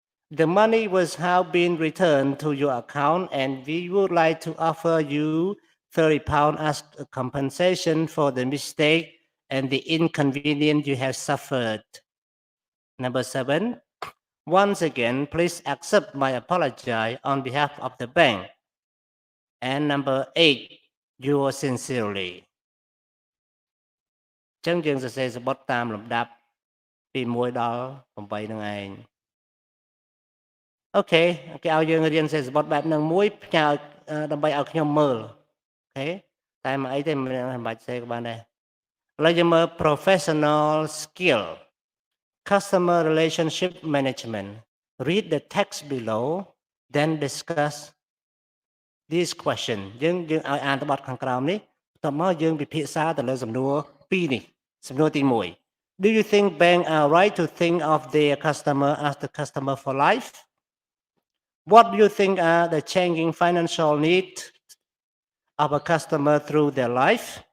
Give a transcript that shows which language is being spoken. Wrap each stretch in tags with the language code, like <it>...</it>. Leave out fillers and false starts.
<en>The money was now being returned to your account, and we would like to offer you £30 as a compensation for the mistake and the inconvenience you have suffered. Number 7, once again, please accept my apology on behalf of the bank. And number 8, yours sincerely.</en> <km>ចឹងយើងសរសេរសបុតតាមលំដាប់ពី1ដល់8នឹងឯង អូខេគេឲ្យយើងរៀនសេសបុតបែបហ្នឹងមួយផ្ញើដើម្បីឲ្យខ្ញុំមើលអូខេតែមកអីទេមិនបាច់សេក៏បានដែរឥឡូវយើងមើល</km> <en>professional skill customer relationship management read the text below then discuss this question</en> <km>យើងឲ្យអានទៅបទខាងក្រោមនេះបន្ទាប់មកយើងពិភាក្សាទៅលើសំណួរ2នេះសំណួរទី1</km> <en>Do you think banks are right to think of their customer as the customer for life? What do you think are the changing financial needs of a customer through their life?</en>